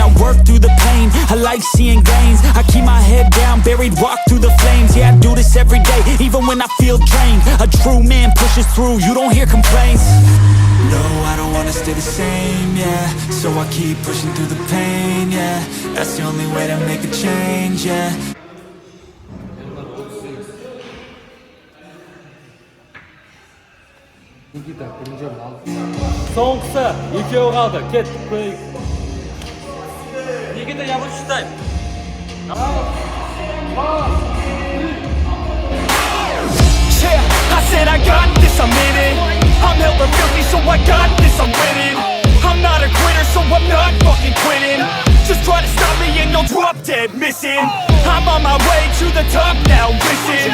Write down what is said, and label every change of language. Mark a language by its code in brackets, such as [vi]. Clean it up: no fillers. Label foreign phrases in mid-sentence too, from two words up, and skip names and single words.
[en] I work through the pain, I like seeing gains. I keep my head down, buried, walk through the flames. Yeah, I do this every day, even when I feel drained. A true man pushes through, you don't hear complaints. No, I don't wanna stay the same, yeah. So I keep pushing through the pain, yeah. That's the only way to make a change, yeah. [kk] Соңғысы екеуі қалды. Кеттік қойық. [ru] Никита, я вот считай. [en] Yeah, I said I got this, I'm in it. I'm hella filthy, so I got this, I'm winning. I'm not a quitter, so I'm not fucking quitting. Just try to stop me and you'll drop dead missing. I'm on my way to the top now, listen.